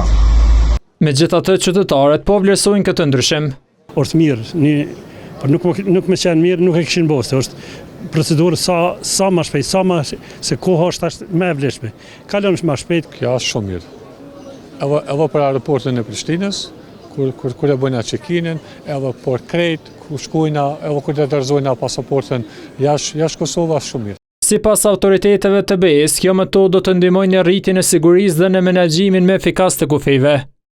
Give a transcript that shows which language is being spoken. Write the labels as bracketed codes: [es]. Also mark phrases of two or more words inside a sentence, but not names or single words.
[sq] Megjithatë, qytetarët po vlerësojnë këtë ndryshim. Është mirë, por nuk më qenë mirë, nuk e kishin boste. Është procedurë sa më shpejt, se koha është më e vlefshme. Kalon më shpejt. Kjo është shumë mirë. Edhe për aeroportin e Prishtinës, kur e bëjna check-in-in, edhe për krejt, ku shkojna, edhe kur të dorëzojna pasaportën jashtë Kosovës, shumë mirë. Sipas autoriteteve të BE-s, kjo metodë do të ndihmojë në rritjen e sigurisë dhe në menaxhimin më efikas të kufijve.